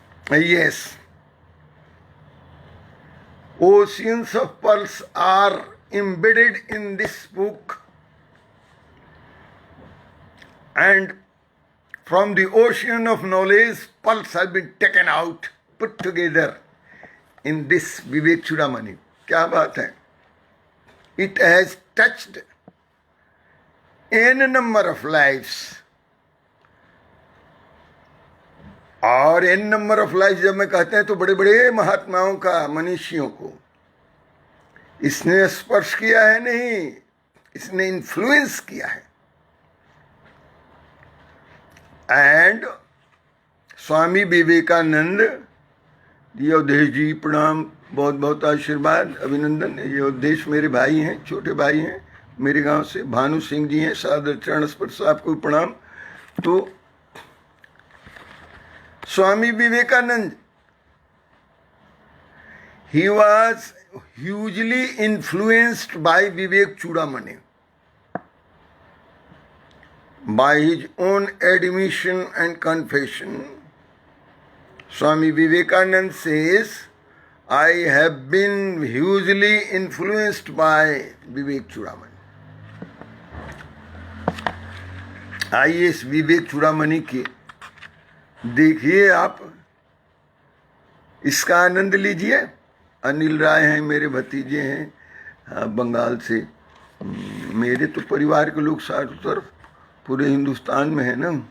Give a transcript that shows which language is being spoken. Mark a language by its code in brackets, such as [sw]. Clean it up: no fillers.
[en] Yes, oceans of pearls are embedded in this book, and from the ocean of knowledge, pearls have been taken out, put together in this Vivek Chudamani. [hi] क्या बात है! [en] It has touched n number of lives. [hi] और [en] n number of lives [hi] जब मैं कहते हैं तो बड़े बड़े महात्माओं का, मनीषियों को इसने स्पर्श किया है, नहीं, इसने इन्फ्लुएंस किया है। एंड स्वामी विवेकानंद जी, अवधेश जी प्रणाम, बहुत बहुत आशीर्वाद, अभिनंदन। ये अवधेश मेरे भाई हैं, छोटे भाई हैं मेरे गांव से। भानु सिंह जी हैं, सादर चरण स्पर्श साहब को प्रणाम। [en] तो Swami Vivekananda, he was hugely influenced by Vivek Chudamani. By his own admission and confession, Swami Vivekananda says, I have been hugely influenced by Vivek Chudamani. [hi] आइए इस विवेक चूड़ामणि की देखिए आप, इसका आनंद लीजिए। अनिल राय हैं, मेरे भतीजे हैं, बंगाल से। मेरे तो परिवार के लोग चारों तरफ पूरे हिंदुस्तान में है ना।